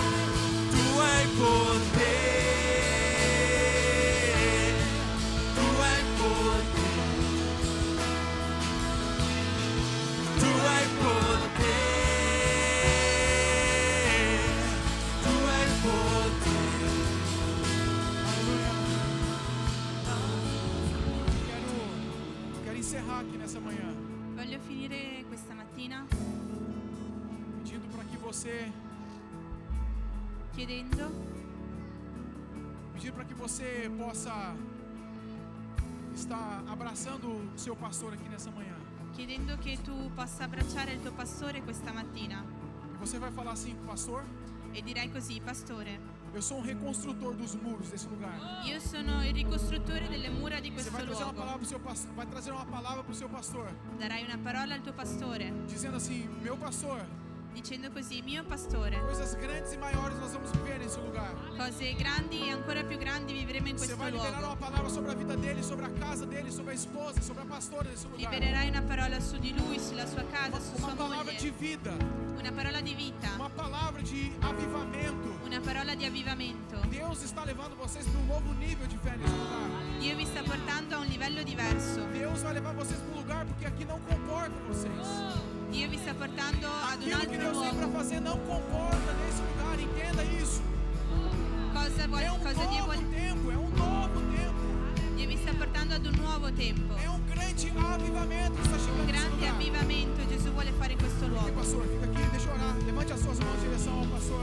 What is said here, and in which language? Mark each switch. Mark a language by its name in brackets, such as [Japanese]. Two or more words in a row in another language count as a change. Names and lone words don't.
[Italian] Tu hai potere, tu hai potere, tu hai potere, tu hai potere. [Portuguese] Quero encerrar aqui nessa manhã, [Italian] Voglio finire questa mattina [Portuguese] pedindo para que você, [Italian] chiedendo [Portuguese] possa estar abraçando o seu pastor aqui nessa manhã. [Italian] chiedendo che tu possa abbracciare il tuo pastore questa mattina [Portuguese] E você vai falar assim, pastor, [Italian] e dirai così: pastore, [Portuguese] Eu sou um reconstrutor dos muros desse lugar. [Italian] Io sono il ricostruttore delle mura di [Portuguese] Você [Italian] questo [Portuguese] vai trazer uma [Italian] luogo. [Portuguese] palavra pro seu pastor, vai trazer uma palavra pro seu pastor, [Italian] Darai una parola al tuo pastore, [Portuguese] dizendo assim: meu pastor, [Italian] dicendo così: mio pastore, [Portuguese] coisas grandes e maiores nós vamos viver nesse lugar. [Italian] cose grandi e ancora più grandi vivremo in [Portuguese] Você [Italian] questo [Portuguese] vai liberar [Italian] luogo. [Portuguese] uma palavra sobre a vida dele, sobre a casa dele, sobre a esposa, sobre a pastora desse lugar. [Italian] Libererai una parola su di lui, sulla sua casa, su [Portuguese] Uma [Italian] sua [Portuguese] palavra de [Italian] moglie. [Portuguese] vida, [Italian] Una parola di vita, [Portuguese] uma palavra de avivamento. [Italian] una parola di avvivamento. [Portuguese] Deus está levando vocês para um novo nível de fé nesse lugar. [Italian] Dio vi sta portando a un livello diverso. [Portuguese] Deus vai levar vocês para um lugar porque aqui não comporta vocês. [Italian] Dio vi sta portando ad un [Portuguese] Aquilo que [Italian] altro [Portuguese] Deus tem para [Italian] luogo. [Portuguese] fazer não comporta nesse lugar. Entenda isso. [Italian] Cosa, [Portuguese] É um [Italian] cosa Dio [Portuguese] novo [Italian] vuole? [Portuguese] tempo, é um novo tempo. [Italian] Dio vi sta portando ad un nuovo tempo. [Portuguese] É um grande avivamento que está chegando [Italian] Un [Portuguese] nesse [Italian] grande [Portuguese] lugar. [Italian] avvivamento Gesù vuole fare in questo [Portuguese] Aqui, [Italian] luogo. [Portuguese] pastor, fica aqui, deixa eu orar. Levante as suas mãos em direção ao pastor.